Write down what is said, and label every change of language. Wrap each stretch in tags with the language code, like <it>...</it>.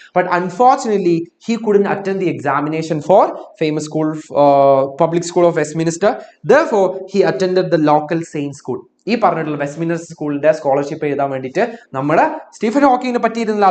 <en>But unfortunately he couldn't attend the examination for famous school public school of Westminster. Therefore he attended the local Saint school.</en> <ml>ഈ പറഞ്ഞിട്ടുള്ള Westminster സ്കൂളിന്റെ scholarship എഴുതാൻ വേണ്ടിയിട്ട് നമ്മുടെ Stephen ഹോക്കിങ്ങിനെ പറ്റിയിരുന്നില്ല.</ml>